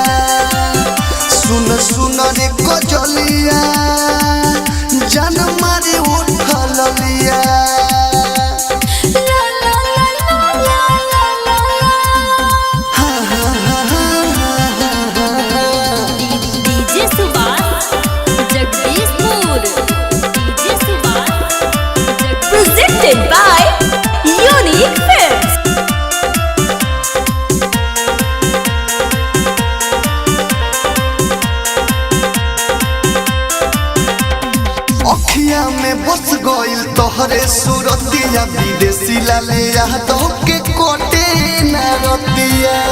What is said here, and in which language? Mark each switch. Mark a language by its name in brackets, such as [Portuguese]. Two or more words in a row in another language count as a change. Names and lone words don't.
[Bhojpuri] सुन सुन रे गजलिया जान मारे उठल लिया। ला ला ला ला ला ला ला। [English] DJ Subhan, Jagdishpur. DJ Subhan, Jagdishpur. Presented by Unique Films. [Bhojpuri] अखिया में बस गइल तोहरे सूरतिया विदेशी लाले यादव के कोटे न रतिया।